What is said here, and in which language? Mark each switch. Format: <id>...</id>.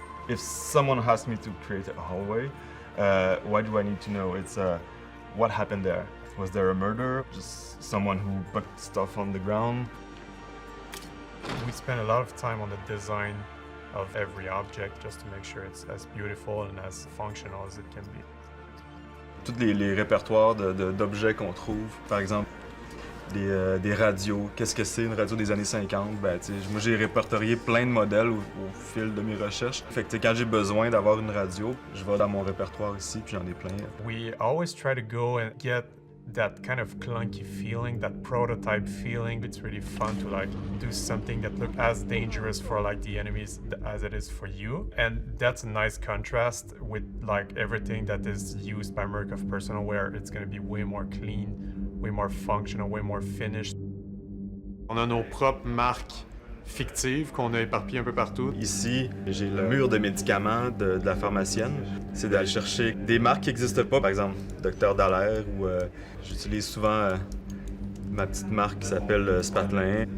<en>If someone asked me to create a hallway, what do I need to know? It's what happened there. Was there a murder? Just someone who put stuff on the ground? We spend a lot of time on the design of every object just to make sure it's as beautiful and as functional as it can be.</en> <fr>Tous les répertoires d'objets qu'on trouve, par exemple, des radios. Qu'est-ce que c'est une radio des années 50? Moi, j'ai répertorié plein de modèles au fil de mes recherches. Fait que quand j'ai besoin d'avoir une radio, je vais dans mon répertoire ici, puis j'en ai plein.</fr> <en>We always try to go and get that kind of clunky feeling, that prototype feeling. It's really fun to do something that looks as dangerous for the enemies as it is for you. And that's a nice contrast with everything that is used by Murkoff Personalware. It's going to be way more clean, way more functional, way more finished.</en> <fr>On a nos propres marques fictives qu'on a éparpillées un peu partout. Ici, j'ai le mur de médicaments de la pharmacienne. C'est d'aller chercher des marques qui n'existent pas, par exemple Dr Dallaire, ou j'utilise souvent ma petite marque qui s'appelle Spatelin.</fr>